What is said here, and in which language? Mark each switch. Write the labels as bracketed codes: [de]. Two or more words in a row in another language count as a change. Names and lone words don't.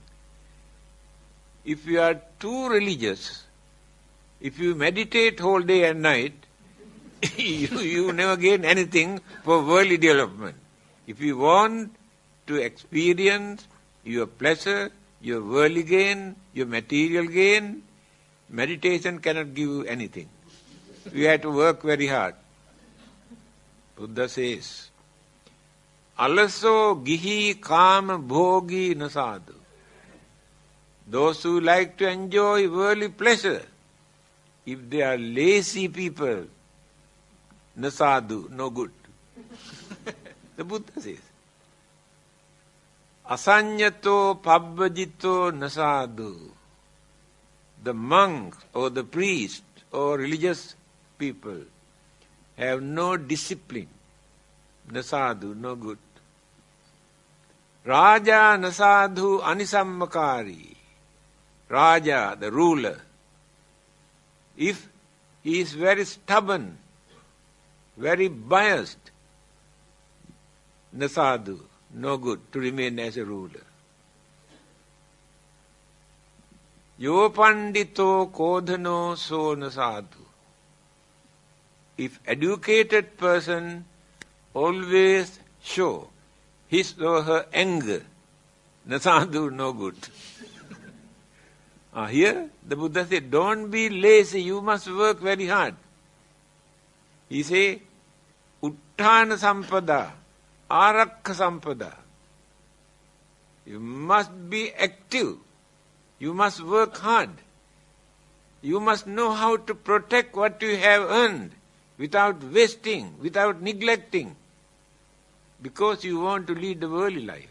[en] If you are too religious, if you meditate whole day and night, you never gain anything for worldly development. If you want to experience your pleasure, your worldly gain, your material gain, meditation cannot give you anything. You have to work very hard. Buddha says, [pi] Alaso gihi kama bhogi nasadu. [en] Those who like to enjoy worldly pleasure, if they are lazy people, nasadu, no good. The Buddha says, [pi] Asanyato pabbajito nasadu. [en] The monk or the priest or religious people have no discipline. Nasadu, no good. [pi] Raja nasadu anisammakari. Raja, [en] the ruler, if he is very stubborn, very biased, nasadu, no good to remain as a ruler. [pi] Yo pandito kodhano so nasadu. [en] If educated person always show his or her anger, nasadu, no good. Here the Buddha said, don't be lazy, you must work very hard. He say, [pi] utthana sampada, arakha sampada. [en] You must be active. You must work hard. You must know how to protect what you have earned without wasting, without neglecting, because you want to lead a worldly life.